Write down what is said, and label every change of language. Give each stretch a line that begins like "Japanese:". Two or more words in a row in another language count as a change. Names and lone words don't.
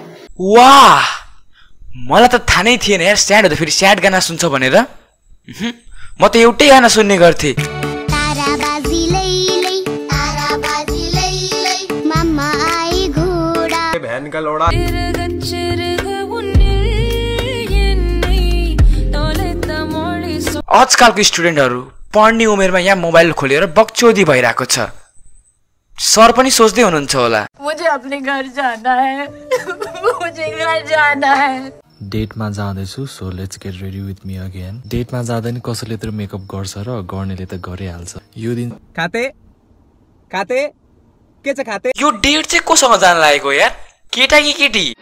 Nepali: वाह मलाई त थाहा नै थिएन यार स्याड हुँदा फेरि स्याड गाना सुन्छ भनेर म त एउटै गाना सुन्ने गर्थे आजकलको स्टुडेन्टहरू पढ्ने उमेरमा यहाँ मोबाइल खोलेर बकचोदी भइरहेको छ सर पनि सोच्दै हुनुहुन्छ होला
Hindi: मुझे अपने घर जाना है मुझे घर जाना है
Nepali: डेटमा जाँदैछु
English: so let's get ready with me again
Nepali: डेटमा जाँदा नि कसैले त मेकअप गर्छ र गर्नेले त गरिहाल्छ यो दिन खाते खाते के छ खाते यो डेट चाहिँ कोसँग जान लागेको यार केटा कि केटी